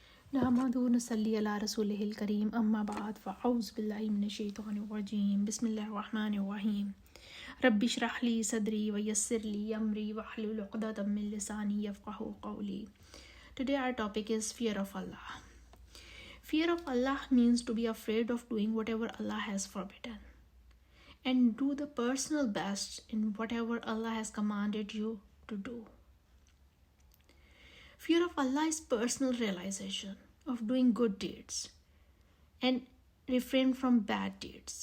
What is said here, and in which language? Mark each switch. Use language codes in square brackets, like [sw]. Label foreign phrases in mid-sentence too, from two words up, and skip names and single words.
[ar] نحمده نصلي على رسوله الكريم أما بعد فأعوذ بالله من الشيطان الرجيم بسم الله الرحمن الرحيم رب اشرح لي صدري ويسر لي أمري واحلل عقدة من لساني يفقهوا قولي. [en] Today our topic is fear of Allah. Fear of Allah means to be afraid of doing whatever Allah has forbidden and do the personal best in whatever Allah has commanded you to do. Fear of Allah is personal realization of doing good deeds and refrain from bad deeds.